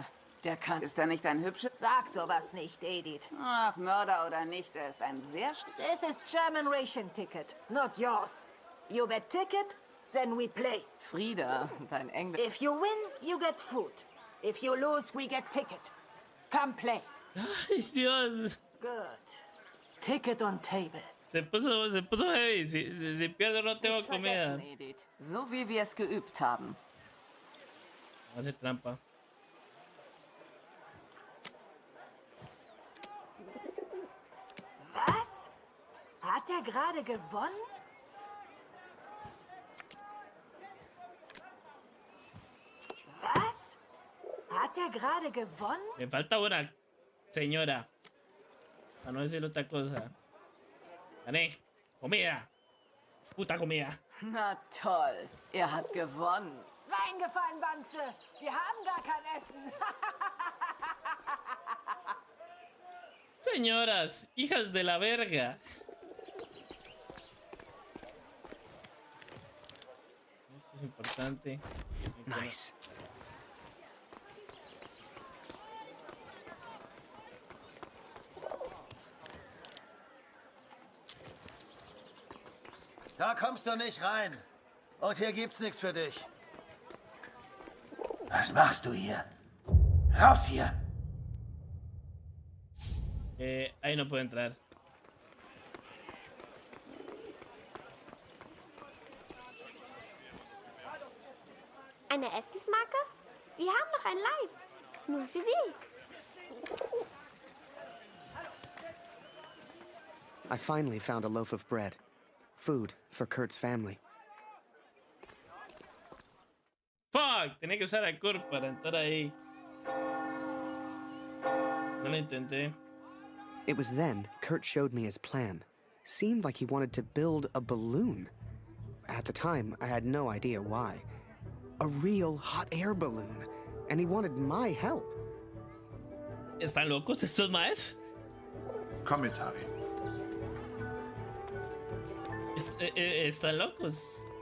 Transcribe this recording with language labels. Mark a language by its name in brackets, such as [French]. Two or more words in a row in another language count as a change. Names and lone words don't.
[German] Der kann... Ist er nicht ein hübsches? Sag sowas nicht, Edith. Ach, Mörder oder nicht, er ist ein sehr... [English] This is German ration ticket, not yours. You bet ticket, then we play. [German] Frieda, dein Englisch... [English] If you win, you get food. If you lose, we get ticket. Come play. [Spanish] Ay, Dios. [English] Good. Ticket on table. [Spanish] Se puso heavy. Si pierdo no tengo comida. Edith. [German] So wie wir es geübt haben. [Spanish] Hace trampa. [German] Was? Hat er gerade gewonnen? Was? Hat er gerade gewonnen? [Spanish] Me falta una, señora. Para no decir otra cosa. Gané. Comida. Puta comida. [German] Na toll. Er hat gewonnen. Reingefallen, Wanze. Wir haben gar kein Essen. [Spanish] Señoras, hijas de la verga. Esto es importante. Nice. [German] Da kommst du nicht rein. Und hier gibt's nichts für dich. Was machst du hier? Raus hier! [Spanish] Ahí no puedo entrar. [German] Eine Essensmarke? Wir haben noch ein Leib. Nur für Sie. [English] I finally found a loaf of bread. Food for Kurt's family. Fuck, [Spanish] tenía que usar a Kurt para entrar ahí. No lo intenté. [English] It was then Kurt showed me his plan. Seemed like he wanted to build a balloon. At the time, I had no idea why. A real hot air balloon. And he wanted my help. [Spanish] ¿Están locos estos maes? [German] Komm mit, Harry. [Spanish] Están locos.